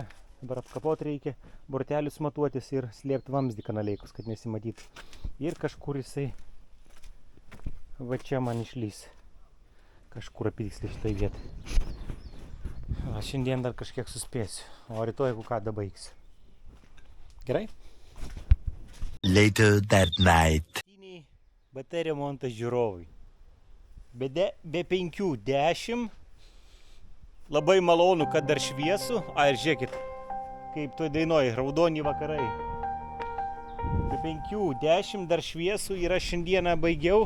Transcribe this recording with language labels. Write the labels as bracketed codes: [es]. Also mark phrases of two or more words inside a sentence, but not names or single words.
[lt] Dabar apkapot reikia, bortelius matuotis ir slėpti vamzdį kanaleikus, kad nesimatytų. Ir kažkur jisai va čia man išlys. Kažkur apitiksliai šitai vietai. Va, šiandien dar kažkiek suspėsiu, o rytoj jeigu ką dabaigsiu. Gerai? [en] Later that night. [lt] Baterijų montas žiūrovui. Be 5:10. Labai malonu, kad dar šviesu. Ir žiūrėkit, kaip toj dainoj, raudoni vakarai. Be 5:10 dar šviesu ir aš šiandieną baigiau.